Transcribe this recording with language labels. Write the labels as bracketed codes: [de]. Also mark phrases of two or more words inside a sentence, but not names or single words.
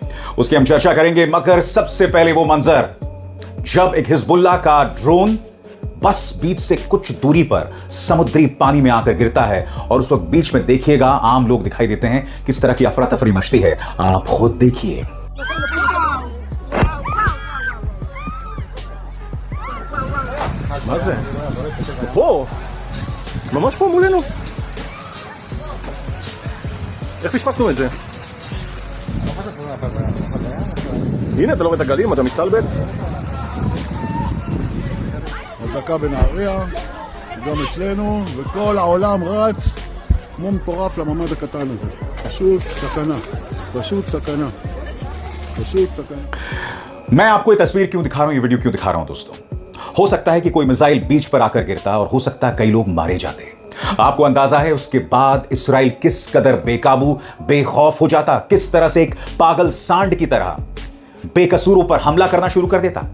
[hi] उसकी हम चर्चा करेंगे, मगर सबसे पहले वो मंजर जब एक हिजबुल्लाह का ड्रोन बस बीच से कुछ दूरी पर समुद्री पानी में आकर गिरता है और उस वक्त बीच में देखिएगा आम लोग दिखाई देते हैं, किस तरह की अफरा तफरी मचती है, आप खुद देखिए। [he] מה זה? פה! ממש פה מולנו! איך פספסנו את זה? הנה, אתה לא רואה את הגלים, אתה מסתלבט? אזעקה בנהריה, גם אצלנו, וכל העולם רץ כמו מטורף לממד הקטן הזה. פשוט סכנה. פשוט סכנה. פשוט סכנה. [hi] मैं आपको ये तस्वीर क्यों दिखा रहा हूं, ये वीडियो क्यों दिखा रहा हूं दोस्तों? हो सकता है कि कोई मिसाइल बीच पर आकर गिरता और हो सकता है कई लोग मारे जाते। आपको अंदाजा है उसके बाद इसराइल किस कदर बेकाबू, बेखौफ हो जाता, किस तरह से एक पागल सांड की तरह बेकसूरों पर हमला करना शुरू कर देता।